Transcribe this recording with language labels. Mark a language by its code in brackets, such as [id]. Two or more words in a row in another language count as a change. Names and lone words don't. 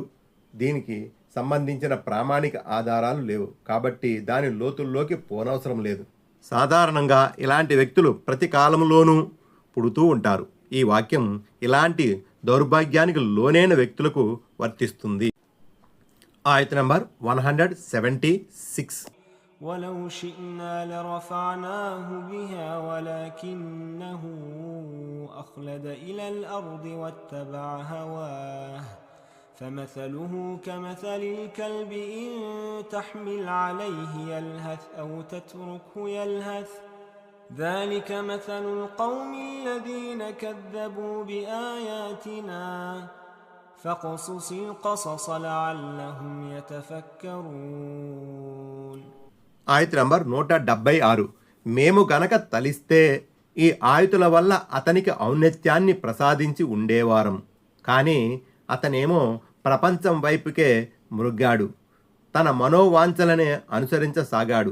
[te] దీనికి సంబంధించిన ప్రామాణిక ఆధారాలు లేవు కాబట్టి దాని లోతుల్లోకి పోనవసరం లేదు. సాధారణంగా ఇలాంటి వ్యక్తులు ప్రతి కాలంలోనూ పుడుతూ ఉంటారు. ఈ వాక్యం ఇలాంటి దౌర్భాగ్యానికి లోనైన వ్యక్తులకు వర్తిస్తుంది. ఆయత్ నంబర్ 176. [ar] ولو شئنا لرفعناه بها ولكنه أخلد إلى الأرض واتبع هواه فمثله كمثل الكلب إن تحمل عليه يلهث أو تتركه يلهث ذلك مثل القوم الذين كذبوا بآياتنا فاقصص القصص لعلهم يتفكرون. [te] ఆయత నంబర్ 176. మేము గనక తలిస్తే ఈ ఆయుతుల వల్ల అతనికి ఔన్నత్యాన్ని ప్రసాదించి ఉండేవారం, కానీ అతనేమో ప్రపంచం వైపుకే మృగ్గాడు, తన మనోవాంఛలనే అనుసరించసాగాడు.